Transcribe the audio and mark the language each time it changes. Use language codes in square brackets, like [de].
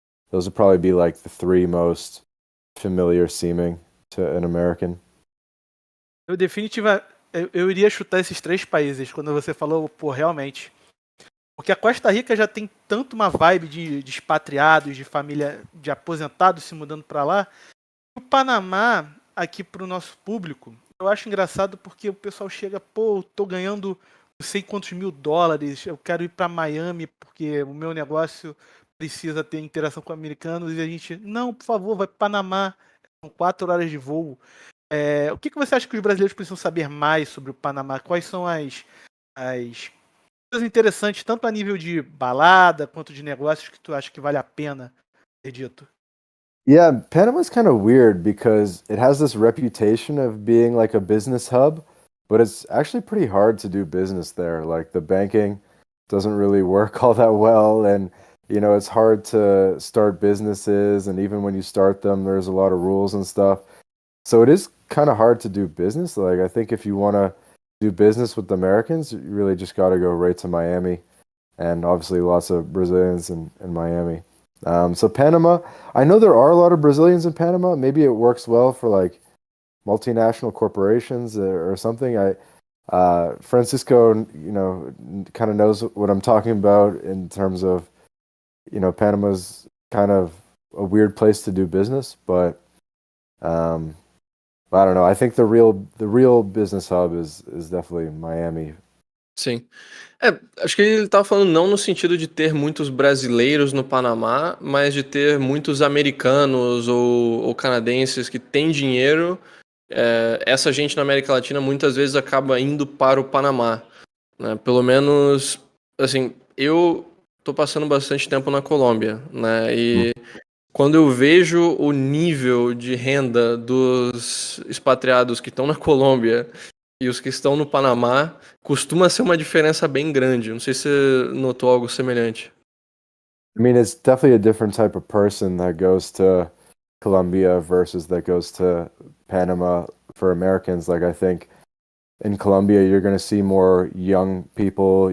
[en] Those would probably be like the three most familiar seeming to an American. [pt] Eu iria chutar esses 3 países quando você falou, pô, realmente. Porque a Costa Rica já tem tanto uma vibe de expatriados, de família, de aposentados se mudando para lá. O Panamá, aqui para o nosso público, eu acho engraçado porque o pessoal chega, pô, tô ganhando não sei quantos $1000, eu quero ir para Miami porque o meu negócio precisa ter interação com americanos e a gente, não, por favor, vai para Panamá, são 4 horas de voo. O que você acha que os brasileiros precisam saber mais sobre o Panamá? Quais são as coisas interessantes, tanto a nível de balada quanto de negócios, que tu acha que vale a pena ter dito? [en] Yeah, Panama's kind of weird because it has this reputation of being like a business hub, but it's actually pretty hard to do business there. Like the banking doesn't really work all that well, and it's hard to start businesses, and even when you start them, there's a lot of rules and stuff. So it is kind of hard to do business. Like I think if you want to do business with Americans, you really just got to go right to Miami, and obviously lots of Brazilians in Miami. So Panama, I know there are a lot of Brazilians in Panama. Maybe it works well for like multinational corporations or something. Francisco, kind of knows what I'm talking about in terms of, Panama's kind of a weird place to do business, but I don't know. I think the real business hub is definitely Miami. [pt] Sim. Acho que ele tava falando não no sentido de ter muitos brasileiros no Panamá, mas de ter muitos americanos ou canadenses que têm dinheiro. Essa gente na América Latina muitas vezes acaba indo para o Panamá, né? Pelo menos, assim, eu tô passando bastante tempo na Colômbia, né? E quando eu vejo o nível de renda dos expatriados que estão na Colômbia e os que estão no Panamá, costuma ser uma diferença bem grande. Não sei se você notou algo semelhante. [en] I mean, it's definitely a different type of person that goes to Colombia versus that goes to Panama for Americans. Like I think in Colombia, you're going to see more young people.